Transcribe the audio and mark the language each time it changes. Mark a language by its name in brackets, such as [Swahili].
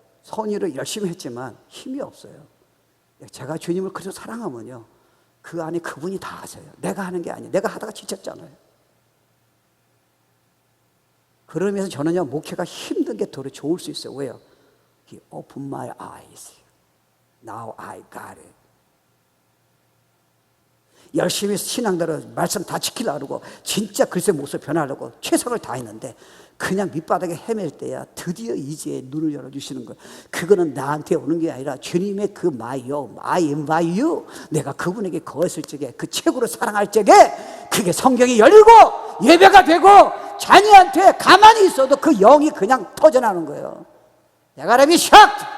[Korean] 선의를 열심히 했지만 힘이 없어요. 제가 주님을 그래서 사랑하면요, 그 안에 그분이 다 하세요. 내가 하는 게 아니에요. 내가 하다가 지쳤잖아요. 그러면서 저는요, 목회가 힘든 게 더 좋을 수 있어요. 왜요? [English] He opened my eyes. Now I got it. [Korean] 열심히 신앙대로 말씀 다 지키려고 그러고 진짜 글쎄 모습 변하려고 최선을 다했는데 그냥 밑바닥에 헤맬 때야 드디어 이제 눈을 열어주시는 거예요. 그거는 나한테 오는 게 아니라 주님의 그 마이요 내가 그분에게 거했을 적에 그 최고로 사랑할 적에 그게 성경이 열리고 예배가 되고 자녀한테 가만히 있어도 그 영이 그냥 터져나오는 거예요. 내가 라비 샥!